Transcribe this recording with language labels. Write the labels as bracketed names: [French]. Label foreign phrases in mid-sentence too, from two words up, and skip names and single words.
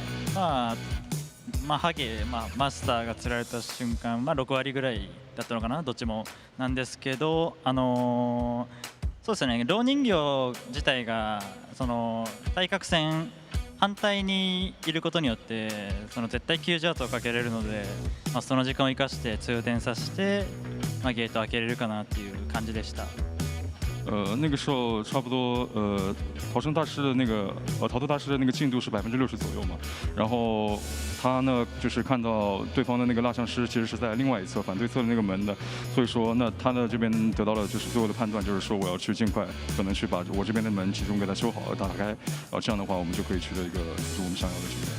[Japanese] ハゲ、マスターが釣られた瞬間、6割ぐらいだったのかな、どっちもなんですけど、そうですね、蝋人形自体がその対角線反対にいることによってその絶対90アウトをかけれるので、その時間を生かして通電させて、ゲートを開けれるかなっていう感じでした。 [Chinese] 那个时候差不多逃生大师的那个逃脱大师的那个进度是60%左右嘛，然后他呢就是看到对方的那个蜡像师其实是在另外一侧反对侧的那个门的，所以说那他的这边得到了就是最后的判断，就是说我要去尽快可能去把我这边的门集中给它修好打开，然后这样的话我们就可以取得一个就是我们想要的局面。